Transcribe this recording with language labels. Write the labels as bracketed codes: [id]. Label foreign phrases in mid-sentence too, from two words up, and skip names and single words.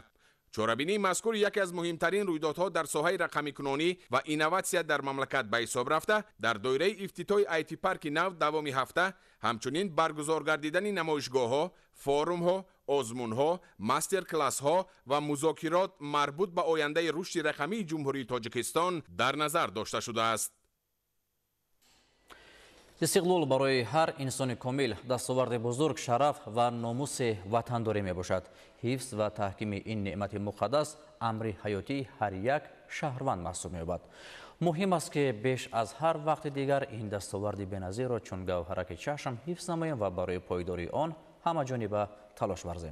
[fa] چورابینی مذکور یکی از مهمترین رویدادها در ساحه رقمی کنونی و اینوواسیا در مملکت به حساب رفته در دایره افتتاح آیتی پارک نو دوام هفته همچنین برگزار گردیدن نمایشگاه‌ها، فورum‌ها، آزمون‌ها، ماستر کلاس‌ها و مذاکرات مربوط به آینده رشد رقمی جمهوری تاجیکستان در نظر داشته شده است. [tg] истиқлол барои ҳар инсони комил дастоварди бузург, шараф ва номуси ватандорӣ мебошад. ҳифз ва таҳкими ин неъмати муқаддас амри ҳаётии ҳар як шаҳрванд маҳсуб меёбад. муҳим аст ки беш аз ҳар вақти дигар ин дастоварди беназирро чун гавҳараки чашм ҳифз намоем ва барои пойдории он ҳамаҷониба талош варзем.